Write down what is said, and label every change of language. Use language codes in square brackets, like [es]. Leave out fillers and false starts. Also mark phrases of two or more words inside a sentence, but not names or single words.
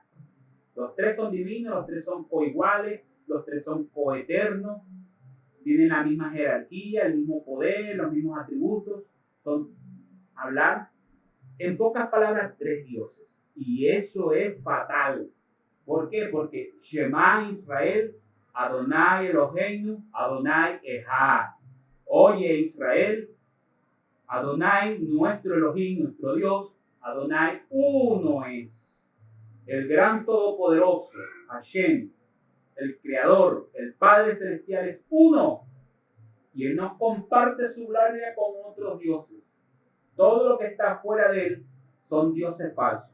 [es] Los tres son divinos, los tres son coiguales, los tres son coeternos, tienen la misma jerarquía, el mismo poder, los mismos atributos. Son, hablar, en pocas palabras, tres dioses. Y eso es fatal. ¿Por qué? [he] Porque שמע ישראל, אדוני אלוהינו, אדוני אחד. [es] Oye Israel, Adonai, nuestro Elohim, nuestro Dios, Adonai, uno es. El gran todopoderoso, Hashem, el Creador, el Padre Celestial es uno. Y Él no comparte su gloria con otros dioses. Todo lo que está fuera de Él son dioses falsos.